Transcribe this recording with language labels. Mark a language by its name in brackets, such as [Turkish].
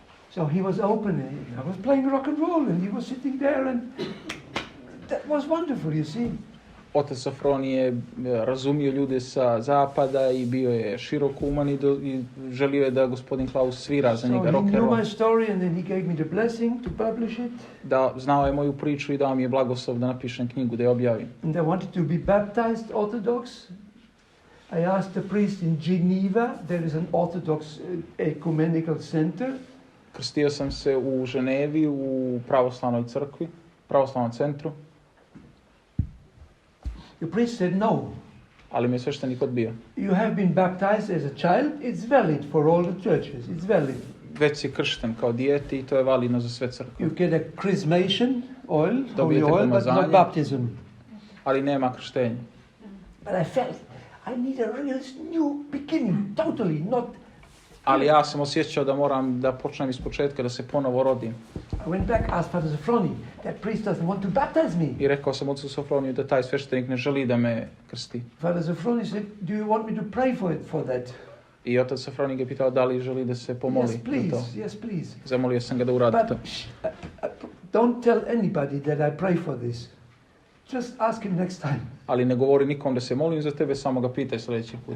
[English] So he was open, and I was playing rock and roll, and he was sitting there, and that was wonderful, you see. [Serbian] Otac Sofronije razumio ljude sa zapada i bio je širokouman i želio je da gospodin Klaus svira za njega rock and roll. [English] So he knew my story, and then he gave me the blessing to publish it. [Serbian] Da znao je moju priču i dao mi je blagoslov da napišem knjigu, da je objavim. [English] And I wanted to be baptized Orthodox. I asked the priest in Geneva, there is an Orthodox ecumenical center. [Serbian] Krstio sam se u Ženevi, u pravoslavnoj crkvi, pravoslavnom centru. [English] The priest said no. [Serbian] Ali me sveštenik odbio. [English] You have been baptized as a child, it's valid for all the churches, it's valid. [Serbian] Već si kršten kao dijete i to je validno za sve crkve. [English] You get a chrismation oil, holy [Serbian] Dobijete [English] oil, but [Serbian] pomazanje. [English] not baptism. [Serbian] Ali nema krštenja. [English] But I felt I need a real new beginning, totally, not. [Serbian] Ali ja sam osjećao da moram da počnem iz početka, da se ponovo rodim. [English] I went back, asked Father Sophrony, that priest doesn't want to baptize me. [Serbian] I rekao sam ocu Sofroniju da taj sveštenik ne želi da me krsti. [English] Father Sophrony said, do you want me to pray for that? [Serbian] I otac Sofronij ga pitao da li želi da se pomoli [English] Yes, please, [Serbian] za to. [English] yes, please. [Serbian] Zamolio sam ga da uradi to. [English] But don't tell anybody that I pray for this. Just ask him next time. [Serbian] Ali ne govori nikom da se molim za tebe, samo ga pitaj sljedeći put.